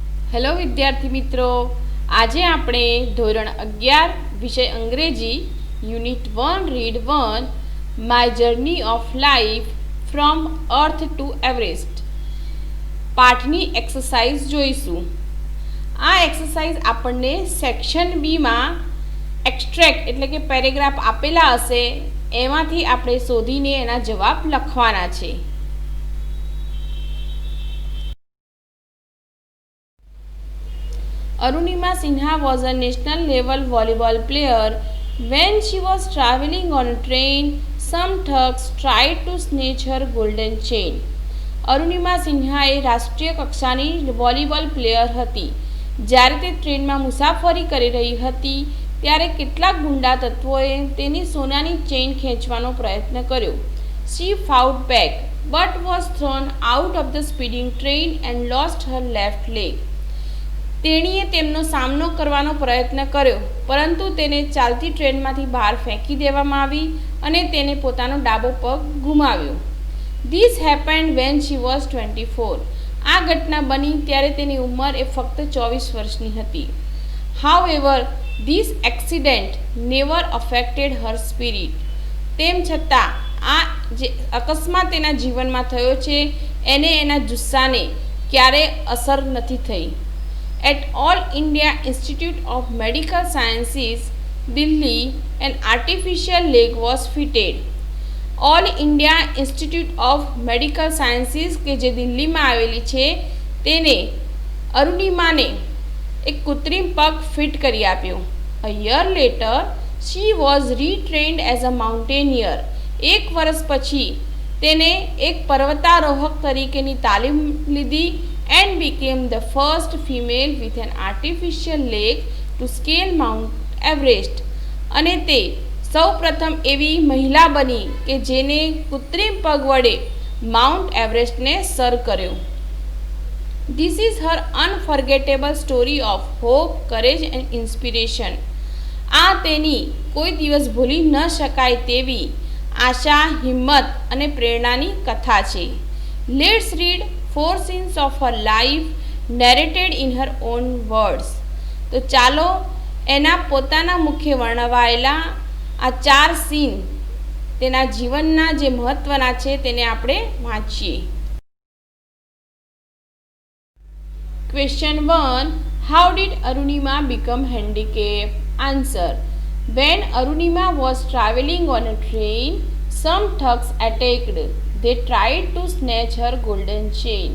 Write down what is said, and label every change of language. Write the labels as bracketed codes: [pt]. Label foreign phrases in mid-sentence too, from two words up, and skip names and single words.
[gu] હેલો વિદ્યાર્થી મિત્રો, આજે આપણે ધોરણ 11 વિષય અંગ્રેજી યુનિટ 1 રીડ 1 માય જર્ની ઓફ લાઈફ ફ્રોમ અર્થ ટુ એવરેસ્ટ પાઠની એક્સરસાઇઝ જોઈશું. આ એક્સરસાઇઝ આપણને સેક્શન બીમાં એક્સ્ટ્રેક્ટ એટલે કે પેરેગ્રાફ આપેલા હશે, એમાંથી આપણે શોધીને એના જવાબ લખવાના છે. [en] Arunima Sinha was a national level volleyball player. When she was traveling on a train, some thugs tried to snatch her golden chain. [gu] અરુણિમા સિન્હા એ રાષ્ટ્રીય કક્ષાની વોલીબોલ પ્લેયર હતી. જ્યારે તે ટ્રેનમાં મુસાફરી કરી રહી હતી ત્યારે કેટલાક ગુંડા તત્વોએ તેની સોનાની ચેઇન ખેંચવાનો પ્રયત્ન કર્યો. [en] She fought back but was thrown out of the speeding train and lost her left leg. [gu] તેણીએ તેમનો સામનો કરવાનો પ્રયત્ન કર્યો, પરંતુ તેને ચાલતી ટ્રેનમાંથી બહાર ફેંકી દેવામાં આવી અને તેને પોતાનો ડાબો પગ ગુમાવ્યો. [en] This happened when she was 24. [gu] આ ઘટના બની ત્યારે તેની ઉંમર એ ફક્ત 24 વર્ષની હતી. [en] However this accident never affected her spirit. [gu] તેમ છતાં આ જે અકસ્માત તેના જીવનમાં થયો છે એને એના જુસ્સાને ક્યારેય અસર નથી થઈ. [en] At All India Institute of Medical Sciences, Delhi, an artificial leg was fitted. [gu] All India Institute of Medical Sciences કે જે દિલ્હીમાં આવેલી છે તેને અરુણિમાને એક કૃત્રિમ પગ ફિટ કરી આપ્યો. [en] A year later, she was retrained as a mountaineer. [gu] એક વર્ષ પછી તેને એક પર્વતારોહક તરીકેની તાલીમ લીધી [en] and became the first female with an artificial leg to scale Mount Everest. [gu] અને તે સૌપ્રથમ એવી મહિલા બની કે જેને કૃત્રિમ પગ વડે માઉન્ટ એવરેસ્ટને સર કર્યો. [en] This is her unforgettable story of hope, courage and inspiration. [gu] આ તેની કોઈ દિવસ ભૂલી ન શકાય તેવી આશા, હિંમત અને પ્રેરણાની કથા છે. [en] Let's read 4 scenes of her life narrated in her own words. [gu] તો ચાલો એના પોતાના મુખે વર્ણવાયેલા આ 4 સીન તેના જીવનના જે મહત્વના છે તેને આપણે વાંચીએ. [en] Question 1. How did Arunima become handicapped? Answer. When Arunima was traveling on a train, some thugs attacked. They tried to snatch her golden chain.